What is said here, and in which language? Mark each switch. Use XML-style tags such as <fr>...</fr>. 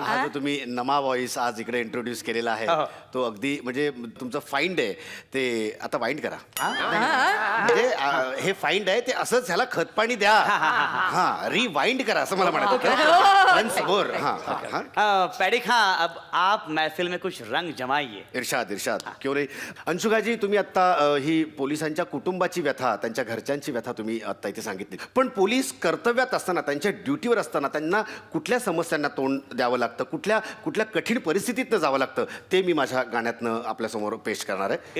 <mr>हा जो तुम्ही नमा व्हॉइस आज इकडे इंट्रोड्यूस केलेला आहे हो. तो अगदी म्हणजे तुमचं फाइंड आहे ते आता वाइंड करा म्हणजे हे फाइंड आहे ते असंच ह्याला खतपाणी द्या हा रिवाइंड करा असं मला म्हणायचं वन्स मोर हा</mr> <hi>पैडिक हाँ अब आप महफिल में कुछ रंग जमाइए.</hi> <mr>इर्शाद इर्शाद क्यों नाही अंशुखाजी तुम्ही आता ही पोलिसांच्या कुटुंबाची व्यथा त्यांच्या घरच्यांची व्यथा तुम्ही आता इथे सांगितली पण पोलीस कर्तव्यात असताना त्यांच्या ड्युटीवर असताना त्यांना कुठल्या समस्यांना तोंड द्यावं लागतं कुठल्या कुठल्या कठीण परिस्थितीतनं जावं लागतं ते मी माझ्या गाण्यातनं आपल्यासमोर पेश करणार आहे</mr>